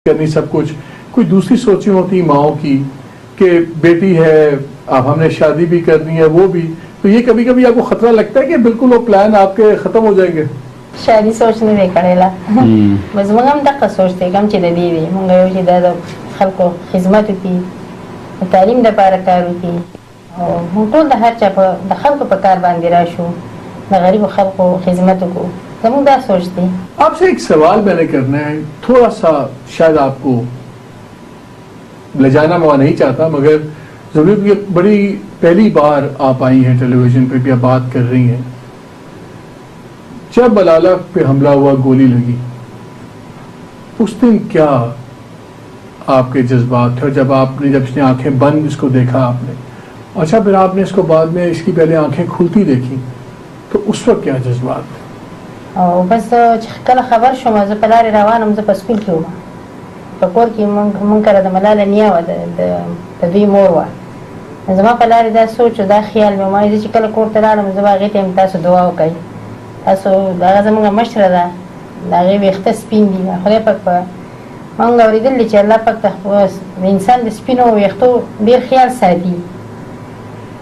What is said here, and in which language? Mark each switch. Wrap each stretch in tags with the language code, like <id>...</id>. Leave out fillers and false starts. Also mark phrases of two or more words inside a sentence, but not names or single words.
<ur>کرنی سب کچھ. کوئی دوسری سوچیں ہوتی ماؤں کی کہ بیٹی ہے اب ہم نے شادی بھی کرنی ہے وہ بھی, تو یہ کبھی کبھی آپ کو خطرہ لگتا ہے کہ بالکل وہ پلان آپ کے ختم ہو جائیں گے؟</ur> <ps>شادي سوچ نه دی کړی بس موږ هم دغه سوچ دی کوم چې د دې دی موږ یو چې د خلکو خدمت وکړي تعلیم د پاره کار وکړي او موږ ټول د هر چا په د خلکو په کار باندې راشو د غریبو خلکو خدمت وکړو زموږ دا سوچ دی.</ps> <ur>آپ سے ایک سوال میں نے کرنا ہے, تھوڑا سا شاید آپ کو لجانا میں نہیں چاہتا مگر ضرور یہ بڑی پہلی بار آپ آئی ہیں ٹیلی ویژن پہ بھی آپ بات کر رہی ہیں. جب ملالہ پہ حملہ ہوا گولی لگی اس دن کیا آپ کے جذبات تھے, جب آپ نے جب اس نے آنکھیں بند اس کو دیکھا آپ نے, اچھا پھر آپ نے اس کو بعد میں اس کی پہلے آنکھیں کھلتی دیکھی تو اس وقت کیا جذبات تھے؟</ur> <ps>او بس چې کله خبر شوم زه په لارې روانم زه په سکول کې وم په کور کې مونږ کره د ملاله نیا وه د دوی مور وه زما په لارې دا سوچ دا خیال مې وایي زه چې کله کور ته لاړم زه به هغې ته یم تاسو دعا وکئ تاسو هغه زموږ مشره ده د هغې ویښته سپین دي خدای پاک په مونږ اورېدلي چې الله پاک د انسان د سپینو ویښتو ډېر خیال ساتي او</ps>